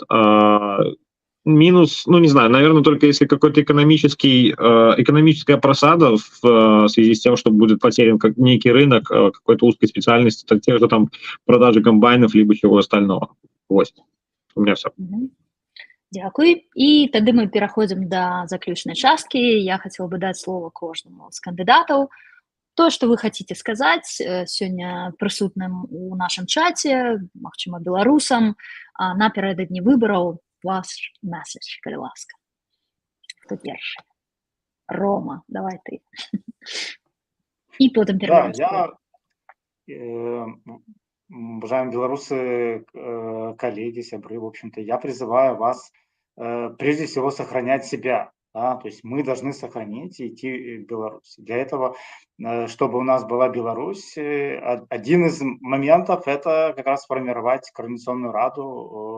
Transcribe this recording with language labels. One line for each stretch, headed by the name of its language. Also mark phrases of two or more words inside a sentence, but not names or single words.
Russian: Минус, ну, не знаю, наверное, только если какой-то экономическая просада в связи с тем, что будет потерян как некий рынок какой-то узкой специальности, так тех же там продажи комбайнов, либо чего остального. Вот. У меня все.
Belarusian: Дякую. І тады мы пераходзім да заключнай часткі. Я хацела бы даць слово кожнаму з кандыдатаў. То, што вы хацеце сказаць сёння прысутным у нашым чаце, магчыма, беларусам, напярэдадні выбараў, ваш месседж, калі ласка. Хто першы? Рома, давай ты.
Russian: И потом перейдем. Да, уважаемые белорусы, коллеги, сябры, в общем-то, я призываю вас прежде всего сохранять себя. Да? То есть мы должны сохранить и идти в Беларусь. Для этого, чтобы у нас была Беларусь, один из моментов – это как раз сформировать Координационную раду.